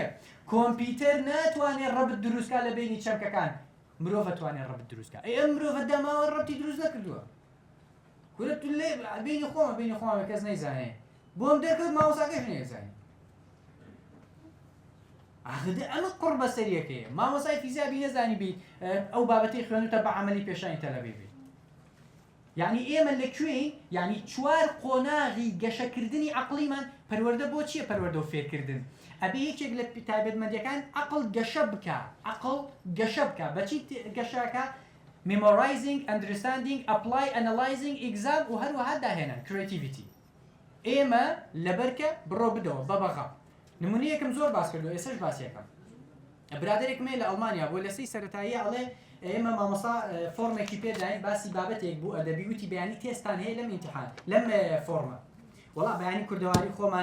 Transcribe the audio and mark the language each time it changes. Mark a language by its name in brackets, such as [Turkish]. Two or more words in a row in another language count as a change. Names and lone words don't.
[Central Kurdish] کۆمپیوتەر ناتوانێت ڕەبت دروستکە لە بینی چەمکەکان مرۆڤ ئەتوانێت ڕەبت دروستکە ئەم مرۆڤە دەماوە ڕەبتی دروست نەکردووە کورە تو لێ بینی خۆمە کەس نەیزانێ بۆم دەرکەوت مامۆستاکەش نەیزانێ ئاخدە ئەمە قڕ بەسەریەکەیە مامۆستای فیزیا بی نەزانی بیت ئەو بابەتەی خوێنوتە بە عەمەلی پێشانی تەلەبی بیت یعنی ئێمە لەکوێین یعنی 4 قۆناغی گەشەکردنی عەقڵیمان پەروەردە بۆ چییە پەروەردە و فێرکردن ئەبێ یەکێک لە تایبەتمەندیەکان عەقڵ گەشە بکە بەچی گەشەکە [English] memorizing understanding apply analyzing exam [Central Kurdish] و هەروەها داهێنان creativity ئێمە لەبەرکە بڕۆ بدەوە بەبەغا نمونەیەکم زۆر باس کردو ئێسش باسیەکەم برادێکم لە ئەڵمانیا بۆ لە سەی سەرەتایی ئەڵێ ئێمە مامۆستا فۆرمێکی پێداین باسی بابەتێک بوو ئەدەبی وتی بەیانی تێستان هەیە لەم ئیمتیحان لەم فۆرمە وەڵا بەیانی کوردەواری خۆمان